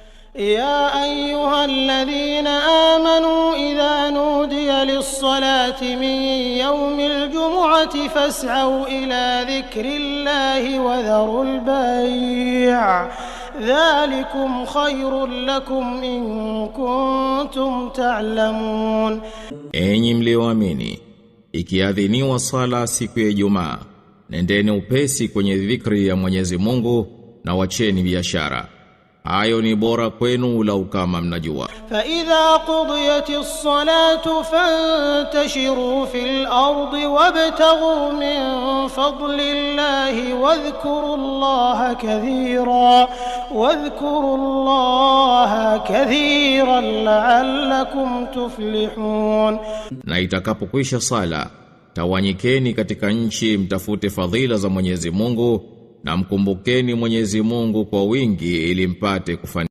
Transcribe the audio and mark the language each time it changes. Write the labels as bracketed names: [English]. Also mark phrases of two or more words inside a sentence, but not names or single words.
[Arabic] يا أيها الذين آمنوا إذا نودي للصلاة من يوم الجمعة فاسعوا إلى ذكر الله وذروا البيع ذلكم خير لكم إن كنتم تعلمون. [Swahili] Enyi mlioamini, ikiadhiniwa sala siku ya Ijumaa, nendeni upesi kwenye dhikri ya Mwenyezi Mungu na wacheni biashara. Hayo ni bora kwenu lau kama mnajua. [Arabic] فإذا قضيت الصلاة فانتشروا في الأرض وابتغوا من فضل الله واذكروا الله كثيرا لعلكم تفلحون. [Swahili] Na itakapokwisha sala, tawanyikeni katika nchi mtafute fadhila za Mwenyezi Mungu na mkumbukeni Mwenyezi Mungu kwa wingi ili mpate kufanikiwa.